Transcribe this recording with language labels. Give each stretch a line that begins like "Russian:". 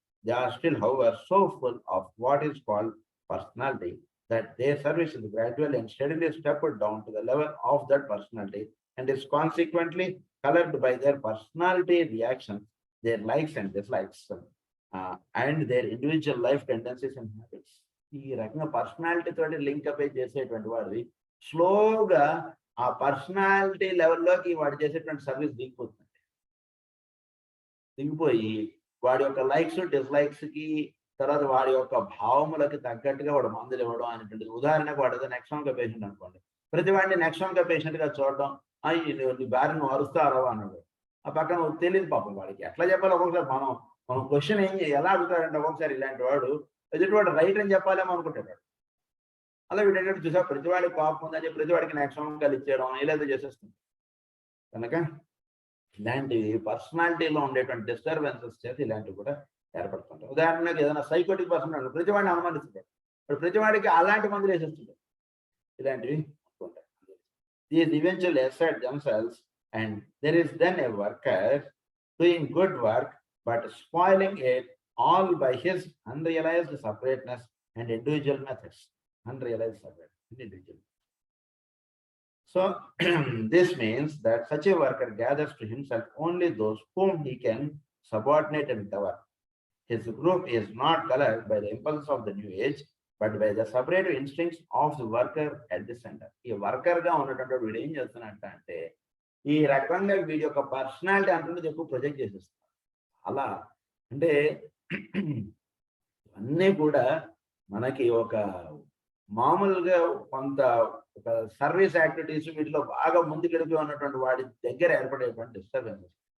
English: They are still, however, so full of what is called personality that their service is gradually and steadily stepped down to the level of that personality and is consequently colored by their personality reactions, their likes and dislikes, and their individual life tendencies and habits.
Telugu: ఈ రకంగా personality తోటి link up చేసేటువంటి వాడిది స్లోగా ఆ personality లెవెల్లోకి వాడు చేసేటువంటి service దిగిపోయి వాడి యొక్క లైక్స్ డిస్లైక్స్ కి, తర్వాత వాడి యొక్క భావములకి తగ్గట్టుగా వాడు మందులు ఇవ్వడం అనేటువంటిది. ఉదాహరణకు వాడు ఏదో నెక్సాన్గా పేషెంట్ అనుకోండి, ప్రతి వాడిని నెక్సాన్గా పేషెంట్ గా చూడడం, నీ భార్య నువ్వు అరుస్తారో అన్నాడు. ఆ పక్కన తెలియదు పాపం వాడికి ఎట్లా చెప్పాలి. ఒక్కొక్కసారి మనం క్వశ్చన్ ఎలా అడుగుతాడంటే ఒక్కొక్కసారి ఇలాంటి వాడు ఎదుటివాడు రైట్ అని చెప్పాలేమో అనుకుంటాడు. అలా వీటంటే చూసా ప్రతివాడికి కోపం ఉందని చెప్పి ప్రతివాడికి నెక్సాన్గా ఇచ్చేయడం ఇలాంటి చేసేస్తుంది. కనుక ఇలాంటి పర్సనాలిటీలో ఉండేటువంటి డిస్టర్బెన్సెస్ చేసి ఇలాంటివి కూడా ఏర్పడుతుంటాయి. ఉదాహరణకు ఏదైనా సైకోటిక్ పర్సన్ అన్నాడు, ప్రతివాడిని అనుమానిస్తుంటాడు, ప్రతివాడికి అలాంటి మందులు వేసేస్తుంటాడు. ఇలాంటివి ఉంటాయి.
English: These eventually assert themselves, and there is then a worker doing good work but spoiling it all by his unrealized separateness and individual methods. Unrealized separateness and individual. So this means that such a worker gathers to himself only those whom he can subordinate and govern. His group is not colored by the impulses of the new age, but by the separate instincts of the worker at the center.
Telugu: ఈ worker గా ఉన్నటువంటి వీడు ఏం చేస్తున్నట్టే ఈ రకంగా వీడి యొక్క personality అంటున్నది ఎక్కువ ప్రొజెక్ట్ చేసేస్తారు. అలా అంటే అన్నీ కూడా మనకి ఒక మామూలుగా కొంత ఒక సర్వీస్ యాక్టివిటీస్ వీటిలో బాగా ముందుకెళ్ళిపోయి ఉన్నటువంటి వాడి దగ్గర ఏర్పడేటువంటి డిస్టర్బెన్సెస్.